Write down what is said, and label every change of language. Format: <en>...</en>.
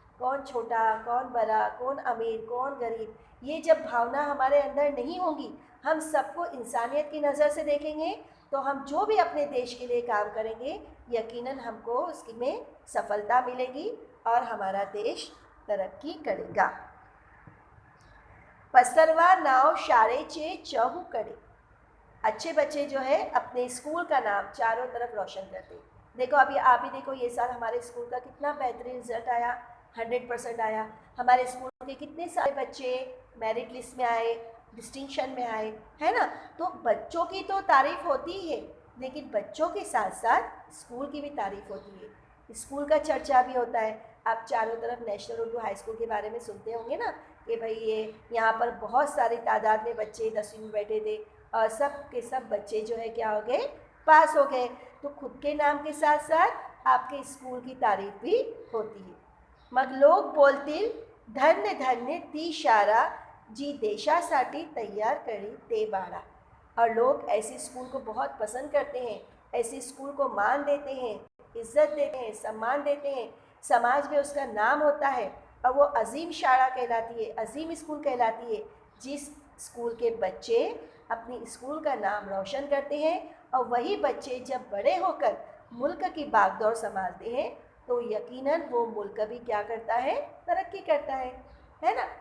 <hi>कौन छोटा, कौन बड़ा, कौन अमीर, कौन गरीब, ये जब भावना हमारे अंदर नहीं होगी, हम सबको इंसानियत की नज़र से देखेंगे, तो हम जो भी अपने देश के लिए काम करेंगे यकीनन हमको उसमें सफलता मिलेगी और हमारा देश तरक्की करेगा।</hi> <mr>पसरवा नाव शाळेचे चहूकडे।</mr> <hi>अच्छे बच्चे जो है अपने स्कूल का नाम चारों तरफ रोशन करते हैं। देखो, अभी आप ही देखो, ये साल हमारे स्कूल का कितना बेहतरीन रिजल्ट आया, 100% आया। हमारे स्कूल के कितने सारे बच्चे मेरिट लिस्ट में आए, डिस्टिंक्शन में आए, है ना। तो बच्चों की तो तारीफ़ होती ही है, लेकिन बच्चों के साथ साथ स्कूल की भी तारीफ़ होती है, स्कूल का चर्चा भी होता है। आप चारों तरफ नेशनल उर्दू हाई स्कूल के बारे में सुनते होंगे ना, कि भाई ये यहाँ पर बहुत सारी तादाद में बच्चे 10वीं में बैठे थे और सब के सब बच्चे जो है क्या हो गए, पास हो गए। तो खुद के नाम के साथ साथ आपके स्कूल की तारीफ भी होती है।</hi> <mr>मग लोक बोलतील धन्य धन्य ती शाळा, जी देशासाठी तैयार करी ते बाळा।</mr> <hi>और लोग ऐसे स्कूल को बहुत पसंद करते हैं, ऐसे स्कूल को मान देते हैं, इज्जत देते हैं, सम्मान देते हैं, समाज में उसका नाम होता है और वो अजीम शाळा कहलाती है, अजीम स्कूल कहलाती है, जिस स्कूल के बच्चे अपनी स्कूल का नाम रोशन करते हैं, और वही बच्चे जब बड़े होकर मुल्क की बागडोर संभालते हैं तो यकीनन वो मुल्क भी क्या करता है, तरक्की करता है ना।</hi>